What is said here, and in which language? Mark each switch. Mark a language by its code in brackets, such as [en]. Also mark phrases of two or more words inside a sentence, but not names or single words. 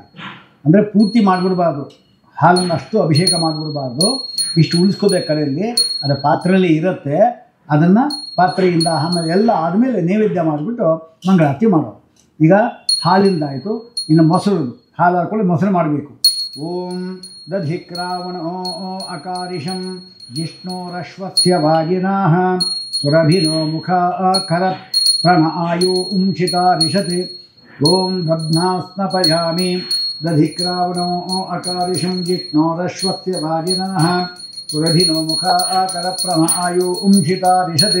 [kn] ಅಂದರೆ ಪೂರ್ತಿ ಮಾಡಿಬಿಡ್ಬಾರ್ದು, ಹಾಲನ್ನು ಅಷ್ಟು ಅಭಿಷೇಕ ಮಾಡಿಬಿಡ್ಬಾರ್ದು. ಇಷ್ಟು ಉಳಿಸ್ಕೋಬೇಕು ಕಡೆಯಲ್ಲಿ. ಅದು ಪಾತ್ರೆಯಲ್ಲಿ ಇರುತ್ತೆ. ಅದನ್ನು ಪಾತ್ರೆಯಿಂದ ಆಮೇಲೆ ಎಲ್ಲ ಆದಮೇಲೆ ನೈವೇದ್ಯ ಮಾಡಿಬಿಟ್ಟು ಮಂಗಳಾರತಿ ಮಾಡೋದು. ಈಗ ಹಾಲಿಂದಾಯಿತು, ಇನ್ನು ಮೊಸರು ಹಾಲು ಹಾಕ್ಕೊಳ್ಳಿ ಮೊಸರು ಮಾಡಬೇಕು. [sa] ಓಂ ದಧಿಕ್ರಾವಣೋ ಅಕಾರಿಷಂ ಜಿಷ್ಣೋರಶ್ವಸ್ಯ ವಾಜಿನಾಃ ಸುರಭಿನೋ ಮುಖಾಖರತ್ ಪ್ರಣ ಆಯು ಉಂಶಿತಾರಿಷತ್. ಓಂ ದಧ್ನಾಸ್ನಪಯಾಮಿ ದಧಿಕ್ರಾವಣೋ ಅಕಾರಿಷಂ ಜಿಷ್ಣೋರಶ್ವಸ್ಯ ವಾಜಿನಾಃ ಸುರಭಿನೋ ಮುಖಾಖರತ್ ಪ್ರಣ ಆಯು ಉಂಶಿತಾರಿಷತ್.